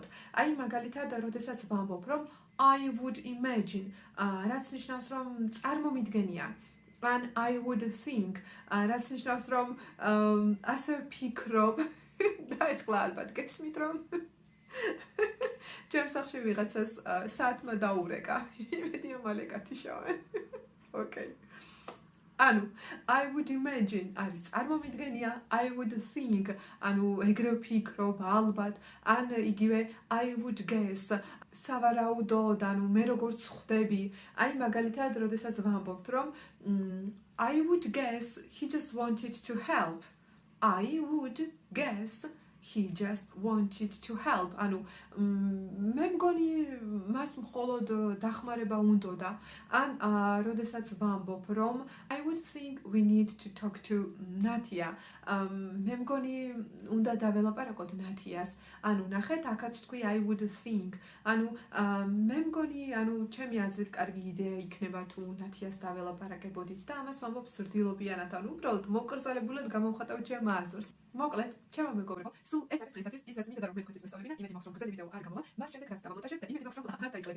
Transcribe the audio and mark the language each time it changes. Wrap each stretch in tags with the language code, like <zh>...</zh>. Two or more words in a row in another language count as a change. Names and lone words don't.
<ka>აი მაგალითად, როდესაც ვამბობ, რომ</ka> <en>I would imagine,</en> <ka>რაც ნიშნავს რომ წარმომიდგენია.</ka> <en>And I would think,</en> <ka>რაც ნიშნავს რომ ასე ვფიქრობ. და ეხლა ალბათ გესმით რომ ჩემს სახში ვიღაცას საათმა დაურეკა. იმედია მალე გათიშავენ. Okay. ანუ</ka> <en>I would imagine</en> <ka>არის წარმომიდგენია,</ka> <en>I would think,</en> <ka>ანუ ეგრე ვფიქრობ ალბათ, ან იგივე</ka> <en>I would guess,</en> <ka>სავარაუდოდ, ანუ მე როგორც ხვდები. აი მაგალითად, როდესაც ვამბობთ, რომ</ka> <en>I would guess he just wanted to help. I would guess he just wanted to help.</en> <ka>ანუ მე მგონი მას მხოლოდ დახმარება უნდოდა. ან როდესაც ვამბობ, რომ</ka> <en>I would think we need to talk to Natia.</en> <ka>მე მგონი უნდა დაველაპარაკოთ ნათიას. ანუ ნახეთ, აქაც თქვი</ka> <en>I would think.</en> <ka>ანუ მე მგონი, ანუ ჩემი აზრით კარგი იდეა იქნება თუ ნათიას დაველაპარაკებოდით და ამას ვამბობ სრდილობიანად, ანუ უბრალოდ მოკრძალებულად გამოვხატავ ჩემ აზრს. მოკლედ, ჩემო მეგობრებო, სულ ეს არის დღეისათვის ის რაც მინდა და რომ მეთქვით მოსწავლეებიდან, იმედი მაქვს რომ გრძელი ვიდეო არ გამოვა, მას შემდეგ რაც დავამონტაჟებ და იმედი მაქვს რომ არ დაიკლებით.</ka>